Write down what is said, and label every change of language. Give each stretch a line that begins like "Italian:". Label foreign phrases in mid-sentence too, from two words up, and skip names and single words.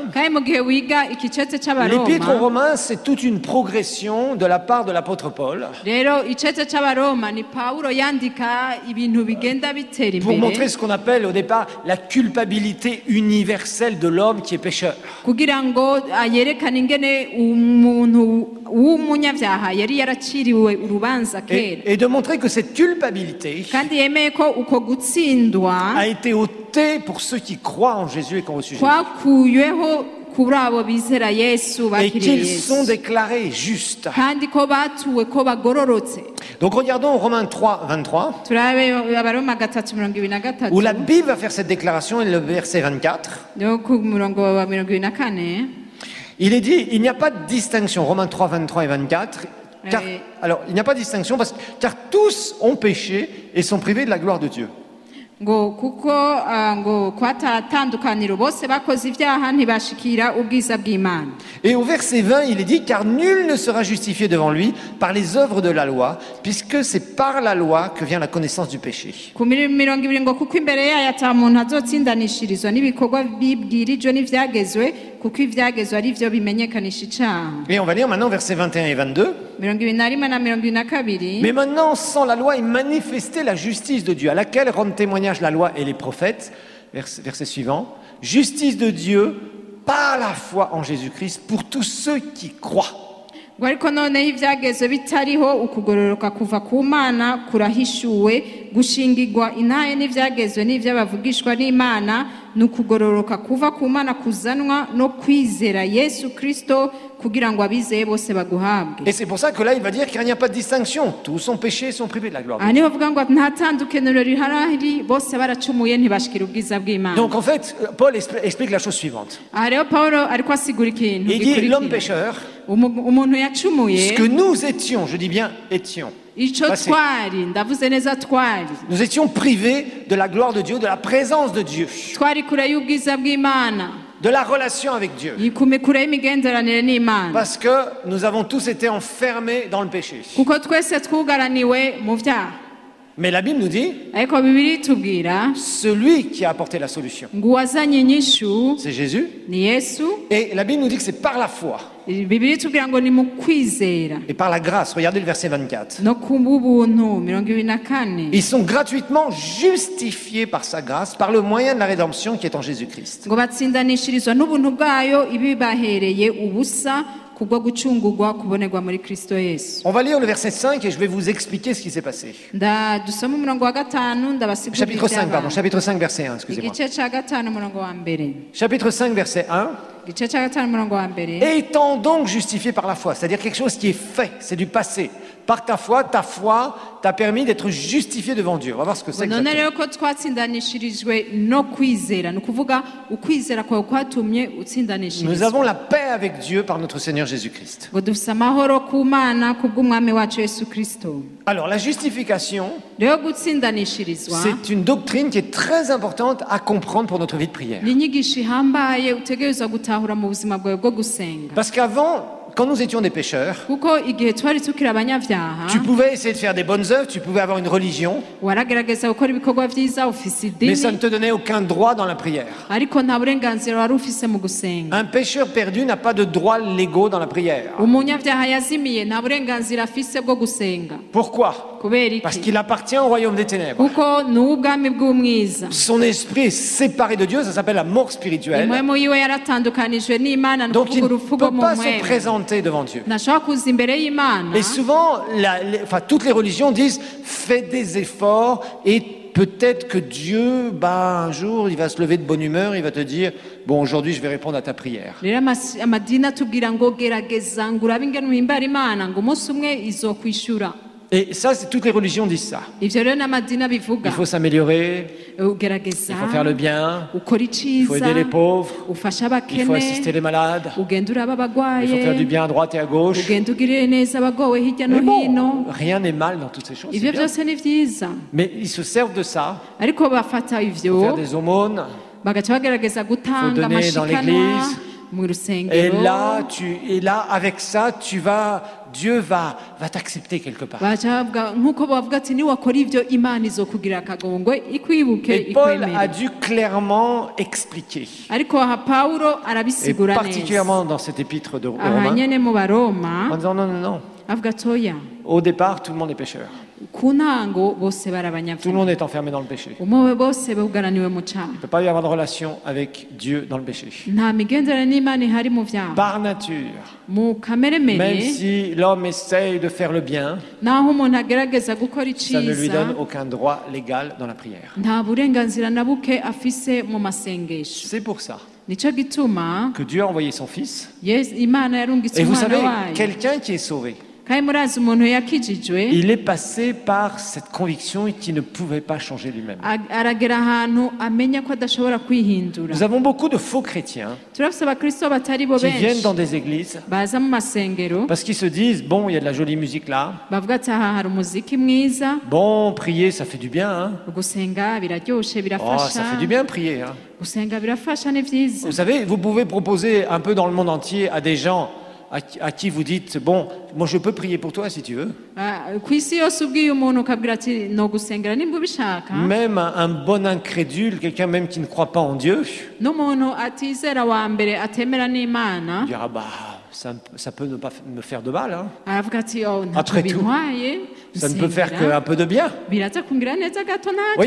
Rundi: Kandi mu gihe wiga iki cete
French: l'Épître aux
Rundi: c'abaroma,
French: Romains, c'est toute une progression de la part de l'apôtre Paul
Rundi: rero icete c'abaroma ni Pawulo yandika ibintu bigenda bitera
French: pour montrer
Rundi: imbere
French: ce qu'on appelle au départ la culpabilité universelle de l'homme qui est pécheur.
Rundi: kugira ngo yerekane ingene umuntu w'umunyabyaha yari yaraciriwe urubanza kera,
French: Et de montrer que cette culpabilité
Rundi: kandi yemeye ko uko gutsindwa
French: a été ôtée pour ceux qui croient en Jésus et qui ont reçu Jésus.
Rundi: kwakuyeho kuri abo bizera Yesu
French: Et
Rundi: bakiriye
French: qu'ils sont
Rundi: Yesu,
French: déclarés justes.
Rundi: kandi ko batuwe ko bagororotse.
French: Donc regardons Romains 3, 23,
Rundi: Turabe abaroma 3:23
French: où la Bible va faire cette déclaration, et le verset 24.
Rundi: no ku murongo wa 24.
French: Il est dit, il n'y a pas de distinction, Romains 3, 23 et 24. Car, alors, il n'y a pas de distinction car tous ont péché et sont privés de la gloire de Dieu.
Rundi: ngo kuko ngo kwatatandukaniro bose bakoze ibyaha ntibashikira ubwiza bw'Imana.
French: Et au verset 20, il est dit, car nul ne sera justifié devant lui par les œuvres de la loi, puisque c'est par la loi que vient la connaissance du péché.
Rundi: Ku mirongo ibiri ngo kuko imbere yayo ata muntu azotsindanishirizwa n'ibikorwa bibwirijwe n'ivyagezwe, kuko ivyagezwe ari vyo bimenyekanisha icaha.
French: Et on va lire maintenant versets 21 et 22.
Rundi: Mirongo ibiri na rimwe na mirongo ibiri na kabiri.
French: Mais maintenant, sans la loi est manifestée la justice de Dieu, à laquelle rendent témoignage la loi et les prophètes. Verset suivant. Justice de Dieu par la foi en Jésus-Christ pour tous ceux qui croient.
Rundi: ngo ariko noneho ivyagezwe bitariho ukugororoka kuva ku Mana kurahishuwe, gushingirwa intahe n'ivyagezwe n'ivy'abavugishwa n'Imana ni ukugororoka kuva ku Mana kuzanwa no kwizera Yesu Kristo, kugira ngo abizeye bose baguhabwe.
French: Et c'est pour ça que là, il va dire qu'il n'y a pas de distinction. Tous ont péché et sont privés de la gloire de
Rundi: aha
French: Dieu.
Rundi: niho bavuga ngo nta tandukaniro rihari, bose baracumuye ntibashikira ubwiza bw'Imana.
French: Donc en fait, Paul explique la chose suivante.
Rundi: aha rero Pawulo ariko asigura ikintu
French: Il dit, l'homme
Rundi: gikurikira.
French: pécheur,
Rundi: Umuntu
French: ce
Rundi: yacumuye,
French: que nous étions, je dis bien étions,
Rundi: ico
French: passé.
Rundi: twari, ndavuze neza twari
French: nous étions privés de la gloire de Dieu, de la présence de Dieu,
Rundi: twari kure y'ubwiza bw'Imana,
French: de la relation avec Dieu.
Rundi: yikume kure y'imigenderanire n'Imana,
French: Parce que nous avons tous été enfermés dans le péché.
Rundi: kuko twese twugaraniwe mu vyaha.
French: Mais la Bible nous dit,
Rundi: ariko Bibiliya itubwira
French: celui qui a apporté la solution,
Rundi: ngo uwazanye inyishu
French: c'est Jésus.
Rundi: ni Yesu.
French: Et la Bible nous dit que c'est par la foi
Rundi: Bibiliya itubwira ngo ni mu kwizera
French: et par la grâce. Regardez le verset 24.
Rundi: no ku bw'ubuntu. 24.
French: Ils sont gratuitement justifiés par sa grâce, par le moyen de la rédemption qui est en Jésus-Christ.
Rundi: ngo batsindanishirizwa n'ubuntu bwayo ibibahereye ubusa kubwo gucungurwa kubonerwa muri Kristo Yesu.
French: On va lire le verset 5 et je vais vous expliquer ce qui s'est passé.
Rundi: Dusoma umurongo wa 5 ndabasigurira
French: Chapitre 5, pardon,
Rundi: ibyabaye.
French: chapitre 5, verset 1, excusez-moi.
Rundi: Igice ca 5 umurongo wa mbere.
French: Chapitre 5, verset 1.
Rundi: Igice ca 5 umurongo wa mbere.
French: Étant donc justifié par la foi, c'est-à-dire quelque chose qui est fait, c'est du passé. Par ta foi t'a permis d'être justifié devant Dieu. On va voir ce que c'est
Rundi: none
French: exactement.
Rundi: rero ko twatsindanishirijwe no kwizera, ni ukuvuga ukwizera kwawe kwatumye
French: Nous
Rundi: utsindanishirizwa.
French: avons la paix avec Dieu par notre Seigneur Jésus-Christ.
Rundi: ngo dufise amahoro ku Mana kubw'umwami wacu Yesu Kristo.
French: Alors la justification,
Rundi: rero gutsindanishirizwa
French: c'est une doctrine qui est très importante à comprendre pour notre vie de prière.
Rundi: ni inyigisho ihambaye utegerezwa gutahura mu buzima bwawe bwo gusenga,
French: Parce qu'avant, quand nous étions des pécheurs,
Rundi: kuko igihe twari tukiri abanyabyaha
French: tu pouvais essayer de faire des bonnes œuvres, tu pouvais avoir une religion,
Rundi: waragerageza gukora ibikorwa vyiza, ufise
French: mais ça ne
Rundi: idini,
French: te donnait aucun droit dans la prière.
Rundi: ariko nta burenganzira wari ufise mu gusenga.
French: Un pécheur perdu n'a pas de droits légaux dans la prière.
Rundi: umunyabyaha yazimiye nta burenganzira afise bwo gusenga.
French: Pourquoi?
Rundi: kubera
French: Parce
Rundi: iki?
French: qu'il appartient au royaume des ténèbres.
Rundi: kuko ni ubwami bw'umwiza.
French: Son esprit est séparé de Dieu, ça s'appelle la mort spirituelle.
Rundi: impwemu yiwe yaratandukanijwe n'Imana, ni
French: Donc il
Rundi: ukuvuga
French: ne
Rundi: urupfu
French: peut
Rundi: rwo mu
French: pas se
Rundi: mpwemu.
French: présenter devant Dieu.
Rundi: ntashobora kuza imbere y'Imana.
French: Et souvent, toutes les religions disent fais des efforts et peut-être que Dieu, un jour, il va se lever de bonne humeur, il va te dire bon, aujourd'hui, je vais répondre à ta prière.
Rundi: rero amadini atubwira ngo gerageza ngo urabe ingene uhimbara Imana ngo umunsi umwe izokwishura.
French: Et ça, toutes les religions disent ça.
Rundi: ivyo rero n'amadini abivuga.
French: Il faut s'améliorer,
Rundi: ugerageza,
French: il faut faire le bien,
Rundi: ukora
French: il faut aider les
Rundi: iciza,
French: pauvres,
Rundi: ufasha
French: il faut assister
Rundi: abakene,
French: les malades,
Rundi: ugenda uraba
French: il faut faire du
Rundi: abagwaye,
French: bien à droite et à gauche.
Rundi: ugenda ugirire neza abagowe hirya no
French: Mais bon,
Rundi: hino.
French: rien n'est mal dans toutes ces choses. c'est
Rundi: ivyo
French: bien.
Rundi: byose ni vyiza,
French: Mais ils se servent de ça
Rundi: ariko bafata
French: pour
Rundi: ivyo
French: faire des aumônes.
Rundi: bagaca bagerageza gutanga
French: donner dans
Rundi: amashikanwa
French: l'église.
Rundi: mu
French: Et
Rundi: rusengero.
French: là, avec ça, tu vas Dieu va t'accepter quelque part.
Rundi: baca bavuga nk'uko bavuga ati niwakora ibyo imana izokugira akagongwe ikwibuke
French: Et Paul a
Rundi: ikwemere
French: dû clairement expliquer,
Rundi: ariko aha pawulo
French: et
Rundi: arabisigura neza
French: particulièrement dans cette épître de
Rundi: aha
French: Romains,
Rundi: nyene mu baroma
French: en disant non, non, non.
Rundi: avuga ati oya
French: Au départ, tout le monde est pécheur.
Rundi: ku ntango bose bari
French: Tout le
Rundi: abanyabyaha
French: monde est enfermé dans le péché.
Rundi: umwe bose bugaraniwe mu cyaha
French: Il ne peut pas y avoir de relation avec Dieu dans le péché.
Rundi: nta migenderanire n'imana ihari mu byaha
French: Par nature,
Rundi: mu kamere
French: même
Rundi: mere
French: si l'homme essaye de faire le bien,
Rundi: naho umuntu agerageza gukora
French: ça ne lui
Rundi: iciza
French: donne aucun droit légal dans la prière.
Rundi: nta burenganzira na buke afise mu masengesho
French: C'est pour ça
Rundi: nicyo gituma
French: que Dieu a envoyé son Fils.
Rundi: imana yarungitse
French: Et vous
Rundi: umwana
French: savez,
Rundi: wayo
French: quelqu'un qui est sauvé,
Rundi: kandi murazi umuntu yakijijwe
French: il est passé par cette conviction qu'il ne pouvait pas changer lui-même.
Rundi: aragera ahantu amenya ko adashobora kwihindura
French: Nous avons beaucoup de faux chrétiens
Rundi: turafise abakristo batari bo
French: qui viennent
Rundi: benshi
French: dans des églises
Rundi: baza mu masengero
French: parce qu'ils se disent, bon, il y a de la jolie musique là,
Rundi: bavuga ati aha hari umuziki mwiza
French: bon, prier, ça fait du bien, hein.
Rundi: gusenga biraryoshe
French: Oh,
Rundi: birafasha
French: ça fait du bien prier, hein.
Rundi: gusenga birafasha ni vyiza
French: Vous savez, vous pouvez proposer un peu dans le monde entier à des gens à qui vous dites, bon, moi je peux prier pour toi si tu veux.
Rundi: ku isi yose ubwiye umuntu ukabwira ati no gusengera nimba ubishaka
French: Même un bon incrédule, quelqu'un même qui ne croit pas en Dieu,
Rundi: n'umuntu atizera wa mbere atemera n'imana
French: dira, bah, ça peut ne pas me faire de mal, hein.
Rundi: aravuga ati oh ntacyo
French: Après tout,
Rundi: bintwaye
French: Ça ne peut faire
Rundi: gusengera
French: qu'un peu de bien.
Rundi: biraza kungira neza gato
French: Vous voyez,